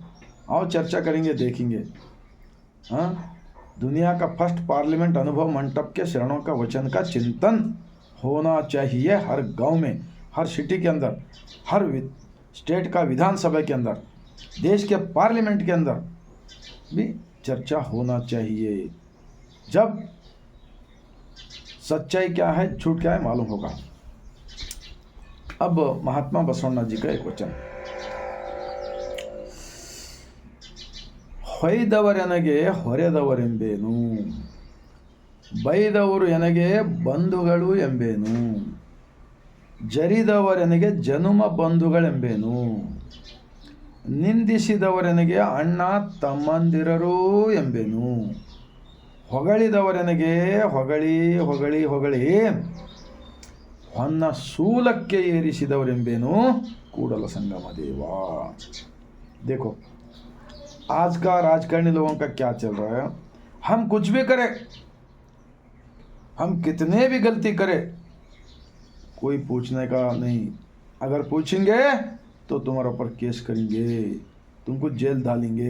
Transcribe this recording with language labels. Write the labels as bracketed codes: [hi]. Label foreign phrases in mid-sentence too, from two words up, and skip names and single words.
[hi] आओ चर्चा करेंगे, देखेंगे. हाँ, दुनिया का [en] first parliament [hi] अनुभव मंटप के शरणों का वचन का चिंतन होना चाहिए हर गांव में, हर सिटी के अंदर, हर स्टेट का विधानसभा के अंदर, देश के पार्लियामेंट के अंदर भी चर्चा होना चाहिए. जब सच्चाई क्या है, झूठ क्या है मालूम होगा. अब महात्मा बसवण्ण जी का एक वचन, [kn] ಹೊಯ್ದವರೆನಗೆ ಹೊರೆದವರೆಂಬೇನು, ಬೈದವರು ಎನಗೆ ಬಂಧುಗಳು ಎಂಬೇನು, ಜರಿದವರೆನಗೆ ಜನುಮ ಬಂಧುಗಳೆಂಬೇನು, ನಿಂದಿಸಿದವರೆನಗೆ ಅಣ್ಣ ತಮ್ಮಂದಿರರು ಎಂಬೇನು, ಹೊಗಳಿದವರೆನಗೆ ಹೊಗಳಿ ಹೊಗಳಿ ಹೊಗಳಿ ಹೊನ್ನ सूलಕ್ಕೆ ಏರಿಸಿದವರೆಂಬೇನು ಕೂಡಲ संगम देवा. [hi] देखो आज का राजकारणी लोगों का क्या चल रहा है. हम कुछ भी करें, हम कितने भी गलती करें, कोई पूछने का नहीं. अगर पूछेंगे तो तुम्हारे ऊपर केस करेंगे, तुमको जेल डालेंगे.